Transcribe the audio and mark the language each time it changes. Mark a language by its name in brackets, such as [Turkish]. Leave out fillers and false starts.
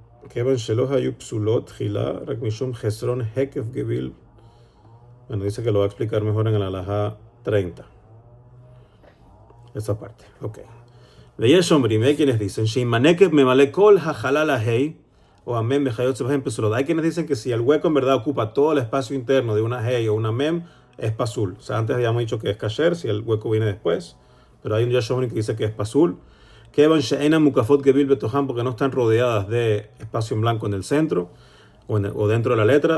[Hebrew] כיוון שלא היו פסולות תחילה, רק משום חסרון היקף גביל. [Spanish] Bueno, dice que lo va a explicar mejor en el alajá 30. Esa parte, ok. [Hebrew] ויש אומרים, [Spanish] hay quienes dicen, [Hebrew] שאם הנקב ממלא כל החלל ההי, o amem וכיוצא בהם פסולות. [Spanish] Hay quienes dicen que si el hueco en verdad ocupa todo el espacio interno de una hey o una mem, es pasul. O sea, antes habíamos dicho que es kasher, si el hueco viene después, pero hay un yesh omrim que dice que es pasul. [Hebrew] Kevan she'ena mukafot gebil betoham, [Spanish] porque no están rodeadas de espacio en blanco en el centro o dentro de la letra.